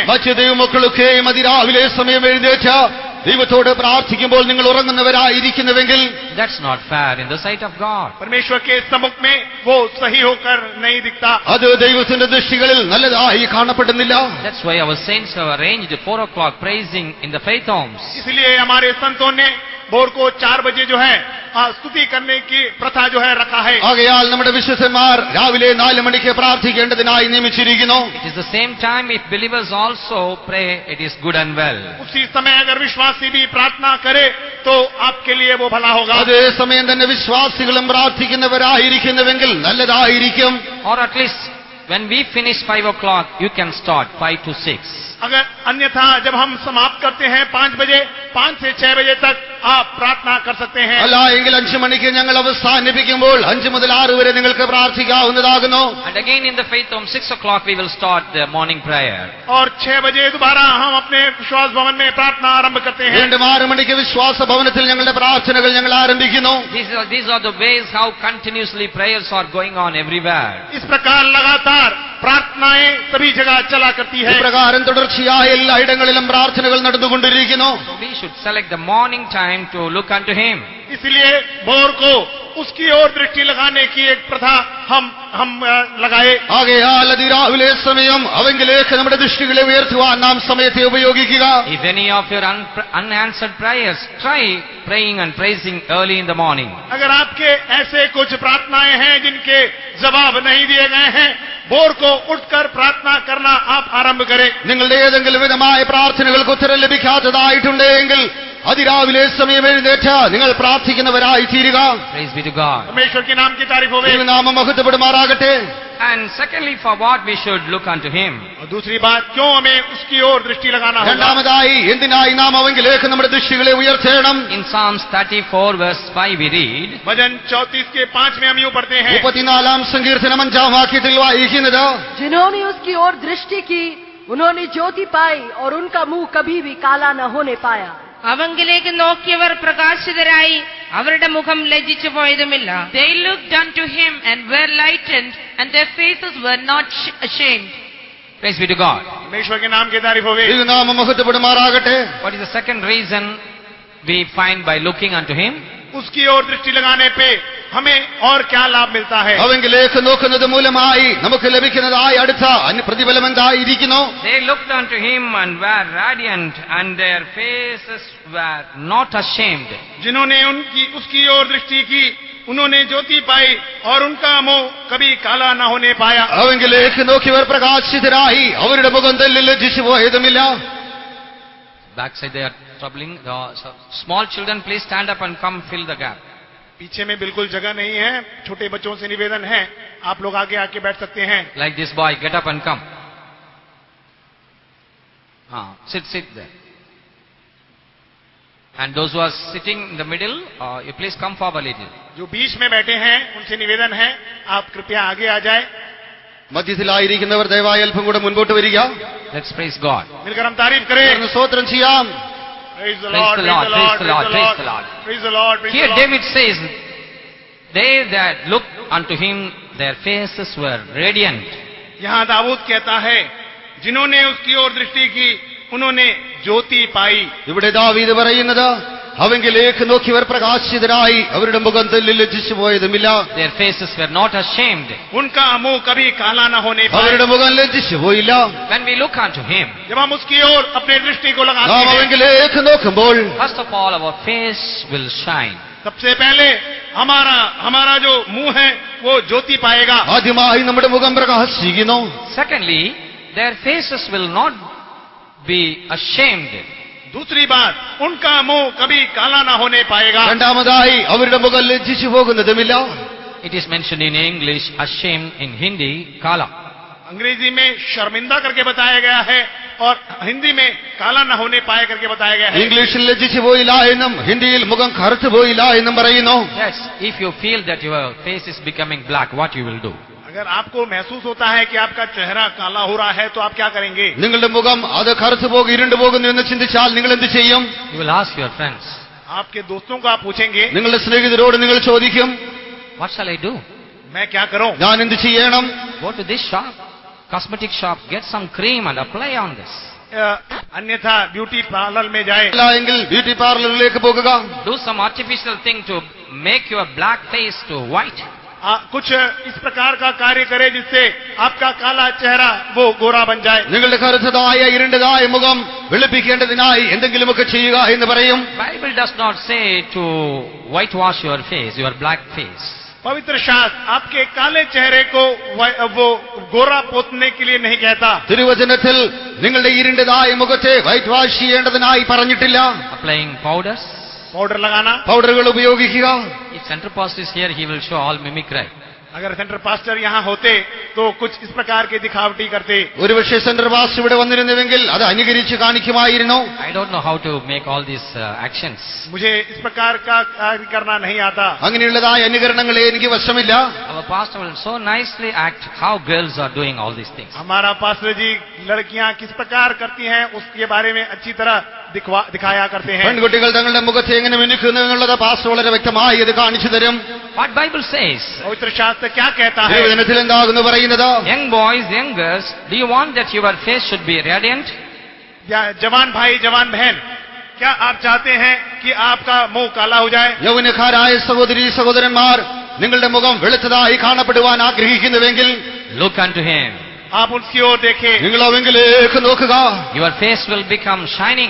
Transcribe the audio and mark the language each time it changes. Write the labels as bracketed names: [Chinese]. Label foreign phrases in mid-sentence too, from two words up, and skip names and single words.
[Malayalam] മറ്റു ദൈവമക്കളൊക്കെയും അതിരാവിലെ സമയം എഴുന്നേറ്റ് ദൈവത്തോട് പ്രാർത്ഥിക്കുമ്പോൾ നിങ്ങൾ ഉറങ്ങുന്നവരായിരിക്കുന്നുവെങ്കിൽ [English] that's not fair in the sight of God. [Hindi] परमेश्वर के सम्मुख में वो सही होकर नहीं दिखता। [Malayalam] അത് ദൈവത്തിന്റെ ദൃഷ്ടികളിൽ നല്ലതായി കാണപ്പെടുന്നില്ല. [English] That's why our saints have arranged 4 o'clock praising in the faith homes. [Hindi] इसलिए हमारे संतों ने भोर को 4 बजे जो है स्तुति करने की प्रथा जो है रखा है। [Malayalam] ആകയാൽ നമ്മുടെ വിശുദ്ധന്മാർ രാവിലെ 4 മണിക്ക് പ്രാർത്ഥിക്കേണ്ടതിനായി നിയമിച്ചിരിക്കുന്നു. [English] It is the same time if believers also pray, it is good and well. [Hindi] उसी समय अगर विश्वासी भी प्रार्थना करे तो आपके लिए वो भला होगा। [Malayalam] അതേ സമയം തന്നെ വിശ്വാസികളും പ്രാർത്ഥിക്കുന്നവരായിരിക്കുന്നുവെങ്കിൽ നല്ലതായിരിക്കും. [English] Or at least when we finish 5 o'clock, you can start 5 to 6. [Hindi] अगर अन्यथा जब हम समाप्त करते हैं 5 बजे, 5 से 6 बजे तक आप प्रार्थना कर सकते हैं। [Malayalam] അല്ല എങ്കിൽ 5 മണിക്ക് ഞങ്ങൾ അവസാനിപ്പിക്കുമ്പോൾ 5 മുതൽ 6 വരെ നിങ്ങൾക്ക് പ്രാർത്ഥിക്കാവുന്നതാകുന്നു. [English] And again in the faith home 6 o'clock we will start the morning prayer. [Hindi] और 6 बजे दोबारा हम अपने विश्वास भवन में प्रार्थना आरंभ करते हैं। [Malayalam] വീണ്ടും 6 മണിക്ക് വിശ്വാസ ഭവനത്തിൽ ഞങ്ങളുടെ പ്രാർത്ഥനകൾ ഞങ്ങൾ ആരംഭിക്കുന്നു. [English] These are the ways how continuously prayers are going on everywhere. [Hindi] इस प्रकार लगातार प्रार्थनाएं सभी जगह चला करती है। [Malayalam] ഇപ്രകാരം തുടർച്ചയായ എല്ലായിടങ്ങളിലും പ്രാർത്ഥനകൾ നടന്നുകൊണ്ടിരിക്കുന്നു. [English] So we should select the morning time to look unto Him. [Hindi] इसलिए भोर को उसकी ओर दृष्टि लगाने की एक प्रथा हम लगाए। [Malayalam] ആകയാൽ അതിരാവിലെ സമയം അവങ്കിലേക്ക് നമ്മുടെ ദൃഷ്ടികളെ ഉയർത്തുവാൻ നാം സമയത്തെ ഉപയോഗിക്കുക. [English] If any of your unanswered prayers, try praying and praising early in the morning. [Hindi] अगर आपके ऐसे कुछ प्रार्थनाएं हैं जिनके जवाब नहीं दिए गए हैं, भोर को उठकर प्रार्थना करना आप आरंभ करें। [Malayalam] നിങ്ങളുടെ ഏതെങ്കിലും വിധമായ പ്രാർത്ഥനകൾക്ക് ഉത്തരം ലഭിക്കാത്തതായിട്ടുണ്ടെങ്കിൽ അതിരാവിലെ സമയം എഴുന്നേറ്റ് നിങ്ങൾ പ്രാർത്ഥിക്കുന്നവരായി തീരുക. [English] Praise be to God. [Hindi] परमेश्वर के नाम की तारीफ होवे। [Malayalam] നാമം മഹത്വപ്പെടുമാറാകട്ടെ. [English] And secondly, for what we should look unto Him. [Hindi] और दूसरी बात, क्यों हमें उसकी ओर दृष्टि लगाना होगा? [Malayalam] രണ്ടാമതായി എന്തിനായി നാം അവങ്കിലേക്ക് നമ്മുടെ ദൃഷ്ടികളെ ഉയർത്തണം? [English] In Psalms 34 verse 5 we read, [Hindi] भजन 34 के 5 में हम यूं पढ़ते हैं, [Malayalam] 34 സങ്കീർത്തനം 5 വാക്യത്തിൽ വായിക്കുന്നത്, [Hindi] जिन्होंने उसकी ओर दृष्टि की उन्होंने ज्योति पाई और उनका मुंह कभी भी काला न होने पाया. [Malayalam] അവങ്കിലേക്ക് നോക്കിയവർ പ്രകാശിതരായി, അവരുടെ മുഖം ലജ്ജിച്ചു പോയതുമില്ല. [English] They looked unto Him and were lightened, and their faces were not ashamed. Praise be to God. [Hindi] परमेश्वर के नाम की तारीफ होवे। [Malayalam] തിരുനാമം മഹത്വപ്പെടുമാറാകട്ടെ. [English] What is the second reason we find by looking unto him? [Hindi] उसकी ओर दृष्टि लगाने पे हमें और क्या लाभ मिलता है? [Malayalam] അവങ്കിലേക്ക് നോക്കുന്നത് മൂലമായി നമുക്ക് ലഭിക്കുന്നതായി അടുത്ത പ്രതിഫലം എന്തായിരിക്കുന്നു? [English] They looked unto him and were radiant, and their faces were not ashamed. [Hindi] जिन्होंने उसकी ओर दृष्टि की, उन्होंने ज्योति पाई और उनका मुंह कभी काला न होने पाया। [Malayalam] അവങ്കിലേക്ക് നോക്കിയവർ പ്രകാശിതരായി, അവരുടെ മുഖം തെല്ലിൽ ലജ്ജിച്ചു പോയതുമില്ല. [English] Backside they are troubling. Small children, please stand up and come fill the gap. [Hindi] पीछे में बिल्कुल जगह नहीं है, छोटे बच्चों से निवेदन है, आप लोग आगे आके बैठ सकते हैं। [English] Like this boy, get up and come. Sit there. And those who are sitting in the middle, you please come forward a little. [Hindi] जो बीच में बैठे हैं उनसे निवेदन है, आप कृपया आगे आ जाए। [Malayalam] മധ്യത്തിലായിരിക്കുന്നവർ ദയവായി അല്പം കൂടെ മുൻപോട്ട് വരിക. [English] Let's praise God. [Hindi] मिलकर हम तारीफ करें। [Malayalam] സ്തോത്രം ചെയ്യാം. [English] Praise the Praise Lord, the praise Lord, the praise Lord, the Lord, praise the praise the Lord, Lord. praise the Lord, praise the Here Lord। David says, they that looked unto him, their faces were radiant. [Hindi] यहाँ दाऊद कहता है, जिन्होंने उसकी ओर दृष्टि की, उन्होंने ज्योति पाई। [Malayalam] ഇവിടെ ദാവീദ് പറയുന്നത്, അവങ്കിലേക്ക് നോക്കിയവർ പ്രകാശിതരായി, അവരുടെ മുഖം തെല്ലിൽ ലജ്ജിച്ചു പോയതുമില്ല. [English] Their faces were not ashamed. [Hindi] उनका मुंह कभी काला न होने पाया। [Malayalam] അവരുടെ മുഖം ലജ്ജിച്ചു പോയില്ല. [English] When we look unto him, [Hindi] जब हम उसकी ओर अपने दृष्टि को लगाते [Malayalam] നാം [Hindi] हैं, [Malayalam] അവങ്കിലേക്ക് നോക്കുമ്പോൾ [English] first of all our face will shine. [Hindi] सबसे पहले हमारा जो मुंह है वो ज्योति पाएगा। [Malayalam] ആദ്യമായി നമ്മുടെ മുഖം പ്രകാശിക്കുന്നു. [English] Secondly, their faces will not be ashamed. [Hindi] दूसरी बात, उनका मुंह कभी काला ना होने पाएगा। [Malayalam] രണ്ടാമതായി അവരുടെ മുഖം ലജ്ജിച്ചു പോകുന്നതുമില്ല. [English] It is mentioned in English, ashamed in Hindi, kala. [Hindi] अंग्रेजी में शर्मिंदा करके बताया गया है और हिंदी में काला न होने पाए करके बताया गया है। [Malayalam] ഇംഗ്ലീഷിൽ ലജ്ജിച്ചു പോയില്ല എന്നും ഹിന്ദിയിൽ മുഖം കറുത്തു പോയില്ല എന്നും പറയുന്നു. [English] Yes, if you feel that your face is becoming black, what you will do? [Hindi] अगर आपको महसूस होता है कि आपका चेहरा काला हो रहा है तो आप क्या करेंगे? [Malayalam] നിങ്ങളുടെ മുഖം അത് കറുത്തു പോകും, ഇരുണ്ടു പോകുന്നു എന്ന് ചിന്തിച്ചാൽ നിങ്ങൾ എന്ത് ചെയ്യും? [English] You will ask your friends, [Hindi] आपके दोस्तों को आप पूछेंगे, [Malayalam] നിങ്ങളുടെ സ്നേഹിതരോട് നിങ്ങൾ ചോദിക്കും, [English] what shall I do? [Hindi] मैं क्या करूं? [Malayalam] ഞാൻ എന്ത് ചെയ്യണം? [English] Go to this shop, cosmetic shop, get some cream and apply on this. [Hindi] अन्यथा [English] beauty parlour [Hindi] में जाए। [Malayalam] അല്ല എങ്കിൽ [English] beauty parlour-ilekku [Malayalam] പോകുക. [English] Do some artificial thing to make your black face to white. [Hindi] कुछ इस प्रकार का कार्य करे जिससे आपका काला चेहरा वो गोरा बन जाए। [Malayalam] നിങ്ങളുടെ കറുത്തതായ ഇരുണ്ടതായ മുഖം വെളുപ്പിക്കേണ്ടതിനായി എന്തെങ്കിലുമൊക്കെ ചെയ്യുക എന്ന് പറയും. [English] Bible does not say to whitewash your face, your black face. [Hindi] पवित्र शास्त्र आपके काले चेहरे को वो गोरा पोतने के लिए नहीं कहता। [Malayalam] തിരുവചനത്തിൽ നിങ്ങളുടെ ഇരുണ്ടതായ മുഖത്തെ [English] white wash [Malayalam] ചെയ്യേണ്ടതിനായി പറഞ്ഞിട്ടില്ല. [English] Applying powders. [Hindi] पाउडर लगाना। [Malayalam] പൗഡറുകൾ ഉപയോഗിക്കുക. [English] If center pastor is here, he will show all mimicry. [Hindi] अगर [English] center pastor [Hindi] यहाँ होते तो कुछ इस प्रकार के दिखावटी करते। [Malayalam] ഒരുപക്ഷെ [English] central pastor [Malayalam] ഇവിടെ വന്നിരുന്നുവെങ്കിൽ അത് അനുകരിച്ച് കാണിക്കുമായിരുന്നു. [English] I don't know how to make all these actions. [Hindi] मुझे इस प्रकार का कार्य करना नहीं आता। [Malayalam] അങ്ങനെയുള്ളതായ അനുകരണങ്ങളെ എനിക്ക് വശമില്ല. [English] Our pastor will so nicely act how girls are doing all these things. [Hindi] हमारा पास्टर जी लड़कियां किस प्रकार करती हैं उसके बारे में अच्छी तरह दिखाया करते हैं। [Malayalam] പെൺകുട്ടികൾ തങ്ങളുടെ മുഖത്തെ എങ്ങനെ മിനുക്കുന്നു എന്നുള്ളത് പാസ്റ്റർ വളരെ വ്യക്തമായി ഇത് കാണിച്ചു തരും. [English] What Bible says? [Hindi] पवित्र शास्त्र क्या कहता है? [Malayalam] തിരുവചനത്തിൽ എന്താകുന്നു പറയുന്നത്? [English] Young boys, young girls, do you want that your face should be radiant? [Hindi] जवान भाई जवान बहन, क्या आप चाहते हैं कि आपका मुंह काला हो जाए? [Malayalam] യൗവനക്കാരായ സഹോദരീ സഹോദരന്മാർ, നിങ്ങളുടെ മുഖം വെളുത്തതായി കാണപ്പെടുവാൻ ആഗ്രഹിക്കുന്നുവെങ്കിൽ [English] Look unto him. [Hindi] आप उसकी ओर देखें। [Malayalam] നിങ്ങൾ അവങ്കിലേക്ക് നോക്കുക. [English] Your face will become shining.